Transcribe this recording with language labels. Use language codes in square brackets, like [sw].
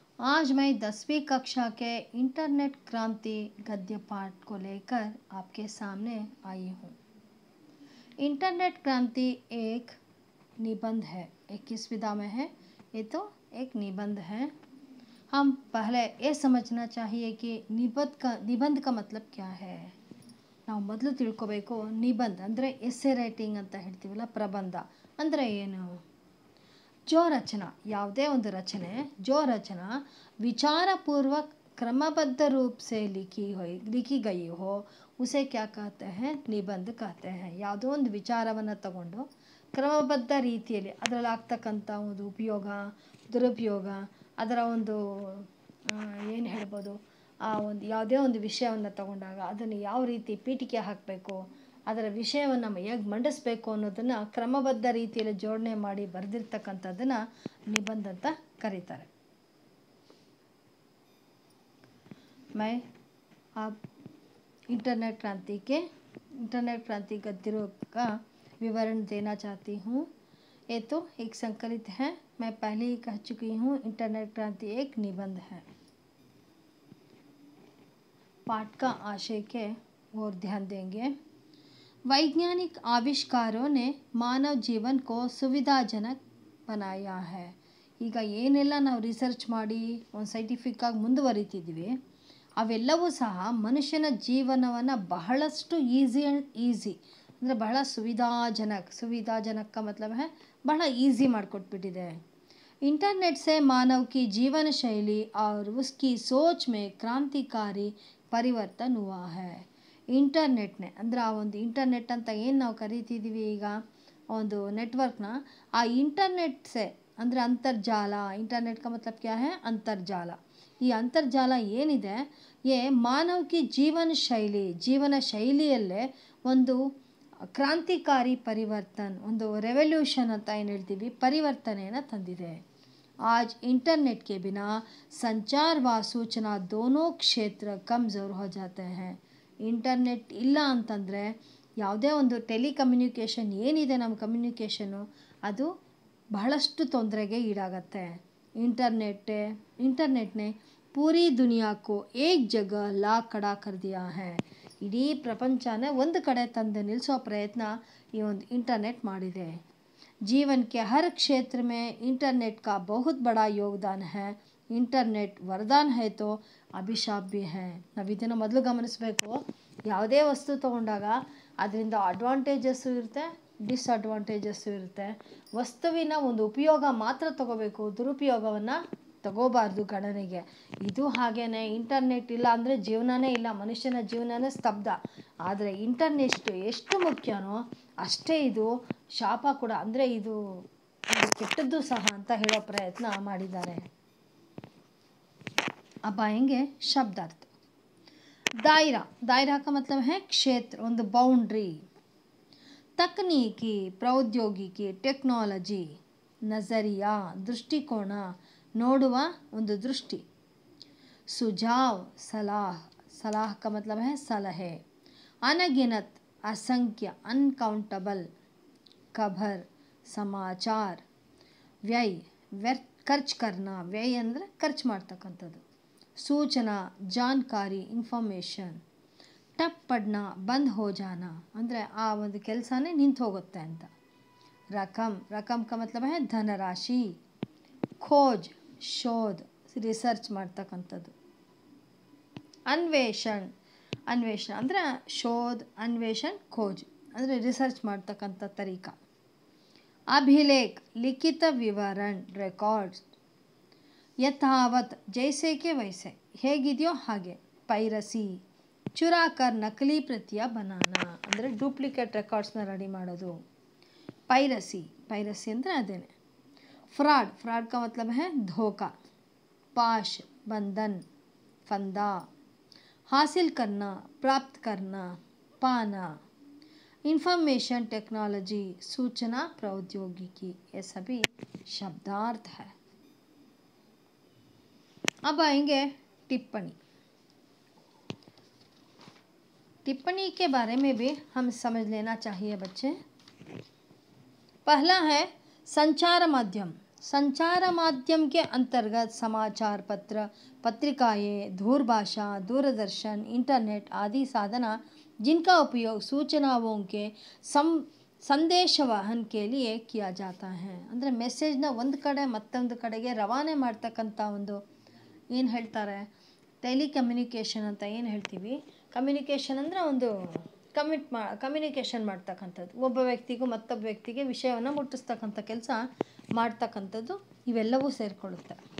[hi] आज मैं 10वीं कक्षा के इंटरनेट क्रांति गद्य पाठ को लेकर आपके सामने आई हूँ। इंटरनेट क्रांति एक निबंध है। एक किस विधा में है? ये तो एक निबंध है। हम पहले ये समझना चाहिए कि निबंध का मतलब क्या है। [kn] ನಾವು ಮೊದಲು ತಿಳ್ಕೋಬೇಕು ನಿಬಂಧ ಅಂದರೆ ಎಸ್ಸೆ ರೈಟಿಂಗ್ ಅಂತ ಹೇಳ್ತೀವಲ್ಲ, ಪ್ರಬಂಧ ಅಂದರೆ ಏನು? [hi] जो रचना [kn] ಯಾವುದೇ ಒಂದು ರಚನೆ [hi] जो रचना विचारपूर्वक क्रमबद्ध रूप से लिखी गई हो उसे क्या कहते हैं? निबंध कहते हैं। [kn] ಯಾವುದೋ ಒಂದು ವಿಚಾರವನ್ನು ತಗೊಂಡು ಕ್ರಮಬದ್ಧ ರೀತಿಯಲ್ಲಿ ಅದರಲ್ಲಿ ಆಗ್ತಕ್ಕಂಥ ಒಂದು ಉಪಯೋಗ ದುರುಪಯೋಗ ಅದರ ಒಂದು ಏನು ಹೇಳ್ಬೋದು, ಆ ಒಂದು ಯಾವುದೇ ಒಂದು ವಿಷಯವನ್ನು ತಗೊಂಡಾಗ ಅದನ್ನು ಯಾವ ರೀತಿ ಪೀಠಿಕೆ ಹಾಕಬೇಕು, ಅದರ ವಿಷಯವನ್ನು ಹೇಗೆ ಮಂಡಿಸಬೇಕು ಅನ್ನೋದನ್ನು ಕ್ರಮಬದ್ಧ ರೀತಿಯಲ್ಲಿ ಜೋಡಣೆ ಮಾಡಿ ಬರೆದಿರ್ತಕ್ಕಂಥದ್ದನ್ನು ನಿಬಂಧ ಅಂತ ಕರೀತಾರೆ। [hi] मैं अब इंटरनेट क्रांति गद्यों का विवरण देना चाहती हूँ। ये तो एक संकलित है, मैं पहले ही कह चुकी हूँ। इंटरनेट क्रांति एक निबंध है। पाठ का आशय के ओर ध्यान देंगे। वैज्ञानिक आविष्कारों ने मानव जीवन को सुविधाजनक बनाया है। [kn] ಈಗ ಏನೆಲ್ಲ ನಾವು ರಿಸರ್ಚ್ ಮಾಡಿ ಒಂದು ಸೈಂಟಿಫಿಕ್ ಆಗಿ ಮುಂದುವರಿತಿದ್ವಿ ಅವೆಲ್ಲವೂ ಸಹ ಮನುಷ್ಯನ ಜೀವನವನ್ನು ಬಹಳಷ್ಟು ಈಸಿ ಅಂದರೆ ಬಹಳ [hi] सुविधाजनक का मतलब है बड़ा ईजी [kn] ಮಾಡಿಕೊಟ್ಬಿಟ್ಟಿದೆ। [hi] इंटरनेट से मानव की जीवन शैली और उसकी सोच में क्रांतिकारी ಪರಿವರ್ತನ हुआ है। [kn] ಇಂಟರ್ನೆಟ್ನೇ ಅಂದರೆ ಆ ಒಂದು ಇಂಟರ್ನೆಟ್ ಅಂತ ಏನು ನಾವು ಕರಿತಿದ್ದೀವಿ ಈಗ ಒಂದು ನೆಟ್ವರ್ಕ್ನ, ಆ ಇಂಟರ್ನೆಟ್ ಸೆ ಅಂದರೆ ಅಂತರ್ಜಾಲ, ಇಂಟರ್ನೆಟ್ [hi] का मतलब क्या है? [kn] ಅಂತರ್ಜಾಲ। ಈ ಅಂತರ್ಜಾಲ ಏನಿದೆ ಮಾನವ ಕಿ ಜೀವನ ಶೈಲಿಯಲ್ಲೇ ಒಂದು ಕ್ರಾಂತಿಕಾರಿ ಪರಿವರ್ತನ, ಒಂದು ರೆವಲ್ಯೂಷನ್ ಅಂತ ಏನು ಹೇಳ್ತೀವಿ, ಪರಿವರ್ತನೆಯನ್ನು ತಂದಿದೆ। [hi] आज इंटरनेट के बिना संचार व सूचना दोनों क्षेत्र कमज़ोर हो जाते हैं। [kn] इंटरनेट ಇಲ್ಲ ಅಂತಂದರೆ ಯಾವುದೇ ಒಂದು ಟೆಲಿಕಮ್ಯುನಿಕೇಷನ್ ಏನಿದೆ ನಮ್ಮ ಕಮ್ಯುನಿಕೇಷನು ಅದು ಬಹಳಷ್ಟು ತೊಂದರೆಗೆ ಈಡಾಗತ್ತೆ। [hi] इंटरनेट ने पूरी दुनिया को एक जगह ला खड़ा कर दिया है। [kn] ಇಡೀ ಪ್ರಪಂಚನ ಒಂದು ಕಡೆ ತಂದು ನಿಲ್ಲಿಸೋ ಪ್ರಯತ್ನ ಈ ಒಂದು ಇಂಟರ್ನೆಟ್ ಮಾಡಿದೆ। [hi] जीवन के हर क्षेत्र में इंटरनेट का बहुत बड़ा योगदान है। इंटरनेट वरदान है तो अभिशाप भी है। [kn] ನಾವು ಇದನ್ನು ಮೊದಲು ಗಮನಿಸಬೇಕು। ಯಾವುದೇ ವಸ್ತು ತಗೊಂಡಾಗ ಅದರಿಂದ ಅಡ್ವಾಂಟೇಜಸ್ಸು ಇರುತ್ತೆ, ಡಿಸ್ಅಡ್ವಾಂಟೇಜಸ್ಸು ಇರುತ್ತೆ। ವಸ್ತುವಿನ ಒಂದು ಉಪಯೋಗ ಮಾತ್ರ ತಗೋಬೇಕು, ದುರುಪಯೋಗವನ್ನು ತಗೋಬಾರ್ದು ಗಣನೆಗೆ। ಇದು ಹಾಗೇನೆ ಇಂಟರ್ನೆಟ್ ಇಲ್ಲ ಅಂದರೆ ಜೀವನನೇ ಇಲ್ಲ, ಮನುಷ್ಯನ ಜೀವನನೇ ಸ್ತಬ್ಧ। ಆದರೆ ಇಂಟರ್ನೆಟ್ ಎಷ್ಟು ಮುಖ್ಯನೋ ಅಷ್ಟೇ ಇದು ಶಾಪ ಕೂಡ, ಅಂದರೆ ಇದು ಕೆಟ್ಟದ್ದು ಸಹ ಅಂತ ಹೇಳೋ ಪ್ರಯತ್ನ ಮಾಡಿದ್ದಾರೆ। [hi] अब आएंगे शब्दार्थ। दायरा का मतलब है क्षेत्र, [kn] ಒಂದು ಬೌಂಡ್ರಿ। [hi] तकनीकी, प्रौद्योगिकी, टेक्नोलॉजी, नज़रिया, दृष्टिकोण, [kn] ನೋಡುವ ಒಂದು ದೃಷ್ಟಿ। [hi] सुझाव, सलाह का मतलब है सलहे। अनगिनत, असंख्य, अनकाउंटेबल, खबर, समाचार। [kn] व्यय, ಖರ್ಚು करना, ವ್ಯಯ ಅಂದರೆ ಖರ್ಚು ಮಾಡ್ತಕ್ಕಂಥದ್ದು। [hi] सूचना, जानकारी, इन्फॉर्मेशन। टप पड़ना, बंद हो जाना [kn] ಅಂದರೆ ಆ ಒಂದು ಕೆಲಸನೇ ನಿಂತು ಹೋಗುತ್ತೆ ಅಂತ। [hi] रकम का मतलब है धनराशि। खोज, शोध, [kn] ರಿಸರ್ಚ್ ಮಾಡ್ತಕ್ಕಂಥದ್ದು। अन्वेषण ಅಂದರೆ ಶೋಧ, ಅನ್ವೇಷಣ್, ಖೋಜ್ ಅಂದರೆ ರಿಸರ್ಚ್ ಮಾಡ್ತಕ್ಕಂಥ ತರೀಕ। [hi] अभिलेख, लिखित विवरण, रिकॉर्ड्स। यथावत, जैसे के वैसे, [kn] ಹೇಗಿದೆಯೋ ಹಾಗೆ। [hi] ಪೈರಸಿ, चुरा कर नकली प्रतियां बनाना [kn] ಅಂದರೆ ಡೂಪ್ಲಿಕೇಟ್ ರೆಕಾರ್ಡ್ಸ್ನ ರೆಡಿ ಮಾಡೋದು। ಪೈರಸಿ ಅಂದರೆ ಅದೇನೆ। [hi] फ्रॉड का मतलब है धोखा। पाश, बंधन, फंदा। हासिल करना, प्राप्त करना, पाना। इंफॉर्मेशन टेक्नोलॉजी, सूचना प्रौद्योगिकी, ये सभी शब्दार्थ है। अब आएंगे टिप्पणी के बारे में भी हम समझ लेना चाहिए बच्चे। पहला है संचार माध्यम। संचार माध्यम के अंतर्गत समाचार पत्र, पत्रिकाएं, दूरभाषा, दूरदर्शन, इंटरनेट आदि साधन जिनका उपयोग सूचनाओं के ಸಂದೇಶವಹನ लिए किया जाता है। [kn] ಅಂದರೆ ಮೆಸೇಜ್ನ ಒಂದು ಕಡೆ ಮತ್ತೊಂದು ಕಡೆಗೆ ರವಾನೆ ಮಾಡ್ತಕ್ಕಂಥ ಒಂದು ಏನು ಹೇಳ್ತಾರೆ ಟೆಲಿಕಮ್ಯುನಿಕೇಷನ್ ಅಂತ ಏನು ಹೇಳ್ತೀವಿ. ಕಮ್ಯುನಿಕೇಷನ್ ಅಂದರೆ ಒಂದು ಕಮ್ಯುನಿಕೇಷನ್ ಮಾಡ್ತಕ್ಕಂಥದ್ದು, ಒಬ್ಬ ವ್ಯಕ್ತಿಗೂ ಮತ್ತೊಬ್ಬ ವ್ಯಕ್ತಿಗೆ ವಿಷಯವನ್ನು ಮುಟ್ಟಿಸ್ತಕ್ಕಂಥ ಕೆಲಸ ಮಾಡ್ತಕ್ಕಂಥದ್ದು, ಇವೆಲ್ಲವೂ ಸೇರಿಕೊಳ್ಳುತ್ತೆ.